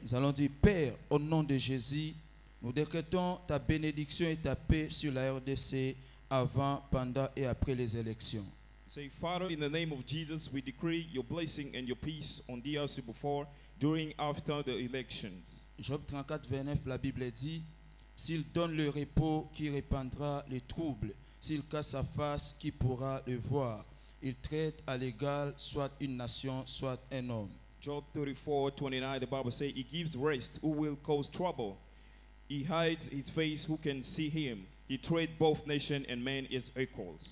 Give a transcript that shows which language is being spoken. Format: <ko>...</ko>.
<fr>Nous allons dire, Père, au nom de Jésus, nous décrétons ta bénédiction et ta paix sur la RDC avant, pendant et après les élections.</fr> <en>Say, Father, in the name of Jesus, we decree your blessing and your peace on DRC before, during, after the elections.</en> <fr>Job 34, 29, la Bible dit, s'il donne le repos, qui répandra les troubles? S'il casse sa face, qui pourra le voir? Il traite à l'égal soit une nation, soit un homme.</fr> <en>Job 34, 29, the Bible says, he gives rest, who will cause trouble. He hides his face, who can see him. He treats both nation and man as equals.</en>